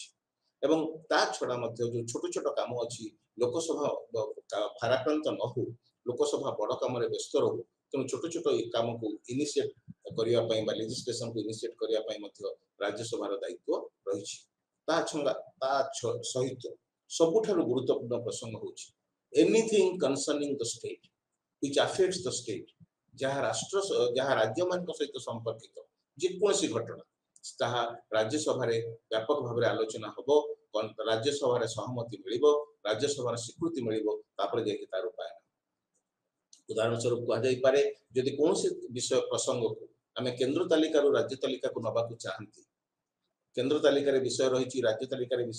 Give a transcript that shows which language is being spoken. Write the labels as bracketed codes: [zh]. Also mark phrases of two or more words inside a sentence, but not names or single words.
[or] ଏବଂ ତା ଛଡା ମଧ୍ୟ ଯୋଉ ଛୋଟ ଛୋଟ କାମ ଅଛି, ଲୋକସଭା ଭାରାକ୍ରାନ୍ତ ନ ହଉ, ଲୋକସଭା ବଡ କାମରେ ବ୍ୟସ୍ତ ରହୁ, ତେଣୁ ଛୋଟ ଛୋଟ କାମକୁ ଇନିସିଏଟ କରିବା ପାଇଁ ବା ଲେଜିସ୍ଲେସନକୁ ଇନିସିଏଟ କରିବା ପାଇଁ ମଧ୍ୟ ରାଜ୍ୟସଭାର ଦାୟିତ୍ୱ ରହିଛି। ତା ସହିତ ସବୁଠାରୁ ଗୁରୁତ୍ୱପୂର୍ଣ୍ଣ ପ୍ରସଙ୍ଗ ହେଉଛି [en] anything concerning the state which affects the state, [or] ଯାହା ରାଜ୍ୟମାନଙ୍କ ସହିତ ସମ୍ପର୍କିତ ଯେକୌଣସି ଘଟଣା, ତାହା ରାଜ୍ୟସଭାରେ ବ୍ୟାପକ ଭାବରେ ଆଲୋଚନା ହବ, ରାଜ୍ୟସଭାରେ ସହମତି ମିଳିବ, ରାଜ୍ୟସଭାର ସ୍ୱୀକୃତି ମିଳିବ, ତାପରେ ଯାଇକି ତାର ରୂପାୟନ। ଉଦାହରଣ ସ୍ୱରୂପ କୁହାଯାଇପାରେ, ଯଦି କୌଣସି ବିଷୟ ପ୍ରସଙ୍ଗକୁ ଆମେ କେନ୍ଦ୍ର ତାଲିକାରୁ ରାଜ୍ୟ ତାଲିକାକୁ ନେବାକୁ ଚାହାନ୍ତି, କେନ୍ଦ୍ର ତାଲିକାରେ ବିଷୟ ରହିଛି, ରାଜ୍ୟ ତାଲିକାରେ ବିଷୟ